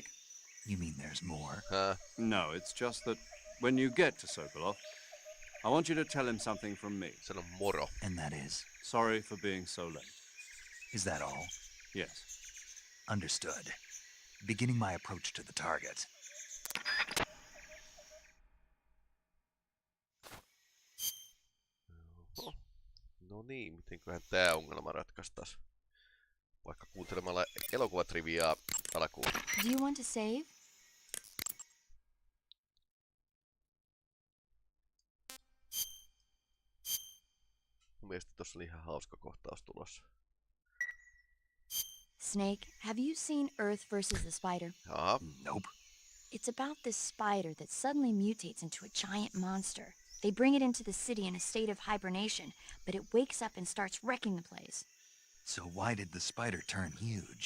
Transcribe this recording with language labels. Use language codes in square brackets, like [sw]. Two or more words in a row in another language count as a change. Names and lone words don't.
[en] You mean there's more? No, it's just that when you get to Sokolov, I want you to tell him something from me. [fi] Sano moro. [en] And that is? Sorry for being so late. Is that all? Yes. Understood. Beginning my approach to the target. [fi] No niin, mitenköhän tää ongelma ratkaistaan? Vaikka kuuntelemalla elokuvatriviaa alkuun. [en] Do you want to save? [fi] Mun mielestä tossa oli ihan hauska kohtaus tulossa. [en] Snake, have you seen Earth versus the Spider? [fi] Jaa. [en] Nope. It's about this spider that suddenly mutates into a giant monster. They bring it into the city in a state of hibernation, but it wakes up and starts wrecking the place. So why did the spider turn huge?